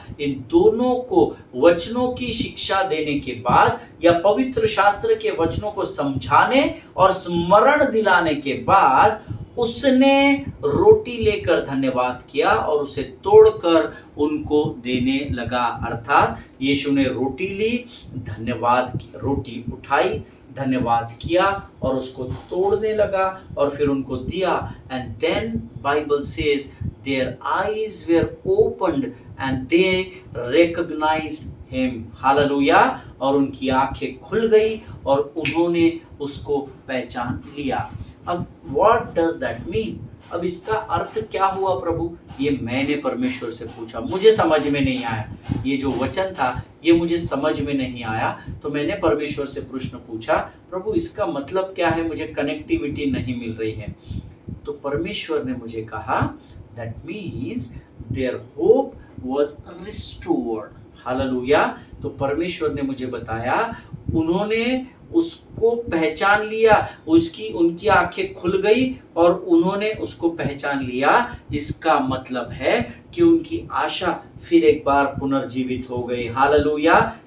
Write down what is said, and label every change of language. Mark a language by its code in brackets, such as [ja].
[hi] इन दोनों को वचनों की शिक्षा देने के बाद या पवित्र शास्त्र के वचनों को समझाने और स्मरण दिलाने के बाद उसने रोटी लेकर धन्यवाद किया और उसे तोड़कर उनको देने लगा। अर्थात यीशु ने रोटी ली, धन्यवाद किया, रोटी उठाई, धन्यवाद किया और उसको तोड़ने लगा और फिर उनको दिया। [en] And then Bible says their eyes were opened and they recognized him. [hi] Hallelujah. और उनकी आंखें खुल गई और उन्होंने उसको पहचान लिया। [en] अब what does that mean? [hi] अब इसका अर्थ क्या हुआ प्रभु? ये मैंने परमेश्वर से पूछा, मुझे समझ में नहीं आया। ये जो वचन था ये मुझे समझ में नहीं आया, तो मैंने परमेश्वर से प्रश्न पूछा, प्रभु इसका मतलब क्या है, मुझे कनेक्टिविटी नहीं मिल रही है। तो परमेश्वर ने मुझे कहा, [en] that means their hope was restored. [hi] Hallelujah. तो परमेश्वर ने मुझे बताया उन्होंने उसको पहचान लिया, उनकी आंखें खुल गई और उन्होंने उसको पहचान लिया। इसका मतलब है कि उनकी आशा फिर एक बार पुनर्जीवित हो गई। हालेलुया।